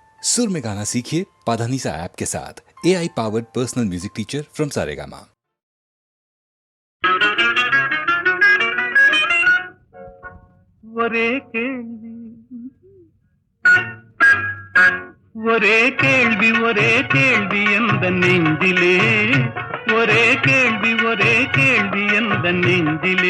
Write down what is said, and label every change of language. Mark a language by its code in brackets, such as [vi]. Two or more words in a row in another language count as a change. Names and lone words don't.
[hi] सुर में गाना सीखिए पाधानीसा ऐप के साथ। [en] AI powered personal music teacher from [hi] सारेगामा। [ta] ஒரே கேள்வி ஒரே கேள்வி ஒரே கேள்வி எந்த நெஞ்சிலே, ஒரே கேள்வி ஒரே கேள்வி எந்த நெஞ்சிலே,